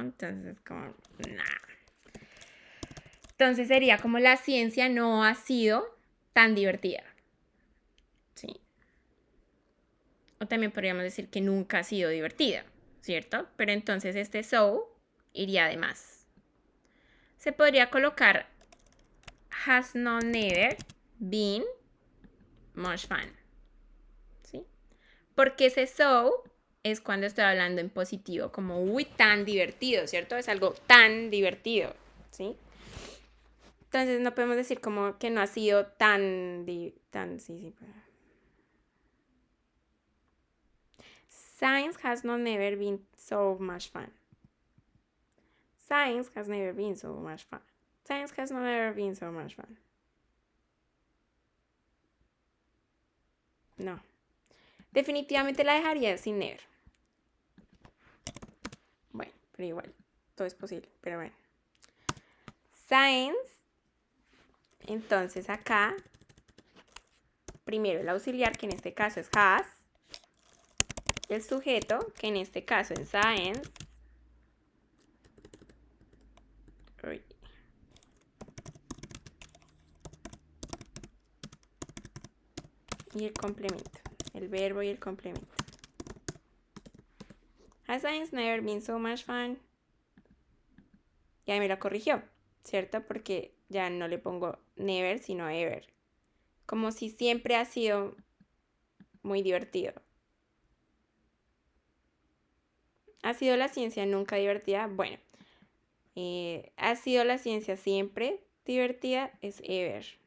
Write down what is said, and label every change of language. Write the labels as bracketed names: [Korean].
[Spanish] Entonces, como, nah. Entonces sería como la ciencia no ha sido tan divertida. Sí. O también podríamos decir que nunca ha sido divertida, ¿cierto? Pero entonces este so iría de más. Se podría colocar [English] has not never been much fun. [Spanish] ¿Sí? Porque ese so es cuando estoy hablando en positivo, como uy, tan divertido, ¿cierto? Es algo tan divertido, ¿sí? Entonces no podemos decir como que no ha sido tan sí. [English] Science has not never been so much fun. Science has never been so much fun. Science has not never been so much fun. [Spanish] No. Definitivamente la dejaría sin never. Bueno, pero igual, todo es posible, pero bueno. Science. Entonces acá, primero el auxiliar, que en este caso es has. El sujeto, que en este caso es science. Uy. Y el complemento, el verbo y el complemento. [English] Has science never been so much fun? [Spanish] Y ahí me lo corrigió, ¿cierto? Porque ya no le pongo never, sino ever. Como si siempre ha sido muy divertido. ¿Ha sido la ciencia nunca divertida? Bueno, ¿ha sido la ciencia siempre divertida? Es ever.